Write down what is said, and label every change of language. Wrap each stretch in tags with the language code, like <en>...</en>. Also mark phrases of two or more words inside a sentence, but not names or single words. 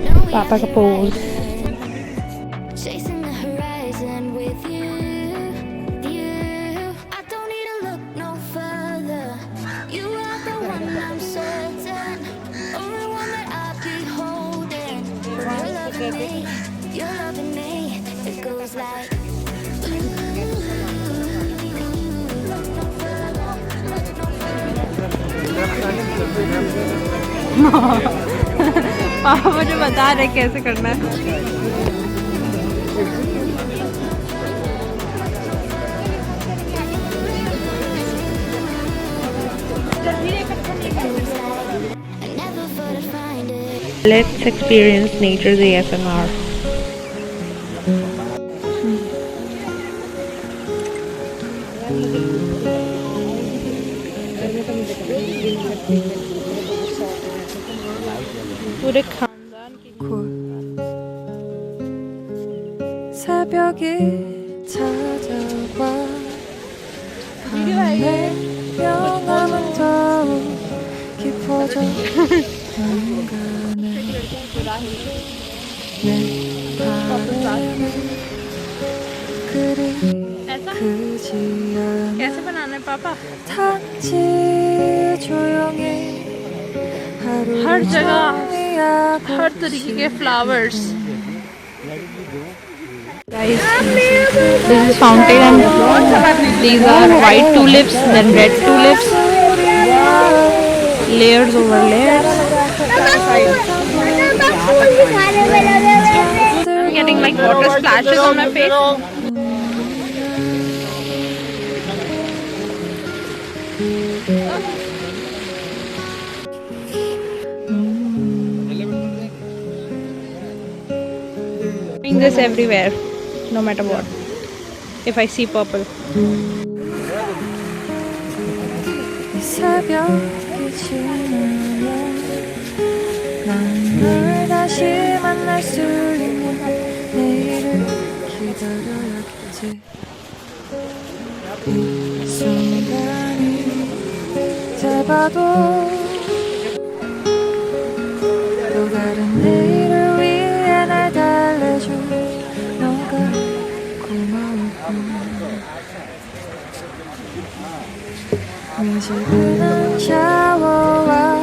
<hi>पापा का पोज।</hi> <en>Chasing the horizon with you. I don't need to look no further. You are the one I'm certain, only one that I'll be holding. You're loving me, you're loving me. It goes like.</en> <hi>पापा मुझे बता रहे कैसे करना है।</hi> <en>I never thought I'd find it. Let's experience nature's ASMR.</en> <hi>पूरे खानदान की</hi> <ko>곧 새벽이 찾아와 밤의 영감은 더욱 깊어져 한간에 내 바람은 그리</ko> <hi>ऐसा</hi> <ko>크지 않아</ko> <hi>कैसे बनाना है पापा?</hi> <ko>단지 조용히 하루</ko> <hi>हर जगह</hi> <ko>종일</ko> <hi>हर तरीके के फ्लावर्स।</hi> <en>Guys, this is fountain and these are white tulips, then red tulips, layers over layers. I'm getting like water splashes on my face. Doing this everywhere, no matter what. If I see purple.</en> <ko>새벽이 지나면 난 널 다시 만날 수 있는 내일을 기다려야겠지 이 순간이 짧아도 또 다른 내일을 위해 날 달래줘 너가 고마울 뿐 미지근한 샤워와</ko>